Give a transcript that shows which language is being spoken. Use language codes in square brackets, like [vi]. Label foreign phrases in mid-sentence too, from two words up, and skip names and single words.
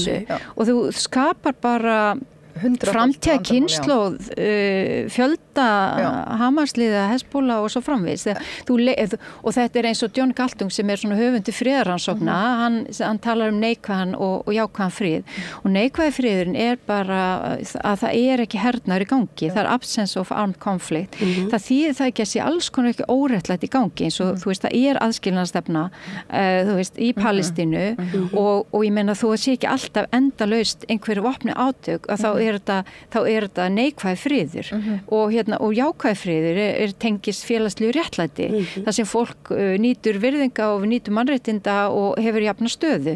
[is] og þú skapar bara framtíða kynslóð, fjölda Hamasliða, Hezbollah og svo framvegis. Og þetta eins og John Galtung sem svona höfundi friðarrannsókna, hann talar neikvæðan og jákvæðan frið. Og neikvæði friðurinn bara að það ekki hernaður í gangi, það [en] absence of armed conflict. [is] Það þýðir það ekki að sé alls konar ekki óréttlætt í gangi, eins og þú veist, það aðskilnaðarstefna, þú veist, í Palestínu og ég meina þú sé ekki alltaf endalaust einhverju vopni átök, að þá er þetta neikvæði friður og jákvæði friður tengist félagslegu réttlæti, þar sem fólk nýtur virðinga og nýtur mannréttinda og hefur jafna stöðu.